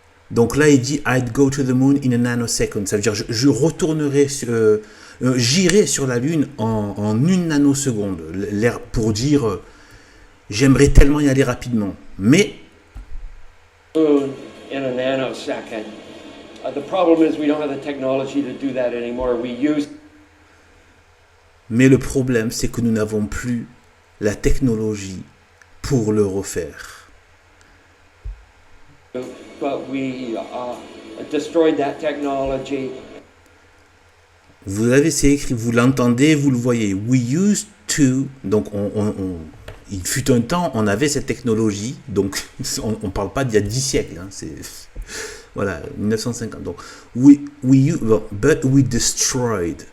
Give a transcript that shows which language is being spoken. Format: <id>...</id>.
<fr>Donc là, il dit</fr> <en>I'd go to the moon in a nanosecond.</en> <fr>Ça veut dire je retournerai, j'irai sur la Lune en une nanoseconde. Pour dire j'aimerais tellement y aller rapidement. Mais</fr> <en>in a nanosecond. The problem is we don't have the technology to do that anymore.</en> <fr>Mais le problème, c'est que nous n'avons plus la technologie pour le refaire.</fr> <en>But we destroyed that technology.</en> <fr>Vous avez, c'est écrit, vous l'entendez, vous le voyez.</fr> <en>We used to,</en> <fr>donc il fut un temps, on avait cette technologie, donc on parle pas d'il y a 10 siècles, hein, c'est voilà, 1950.</fr> <en>Donc but we destroyed.</en>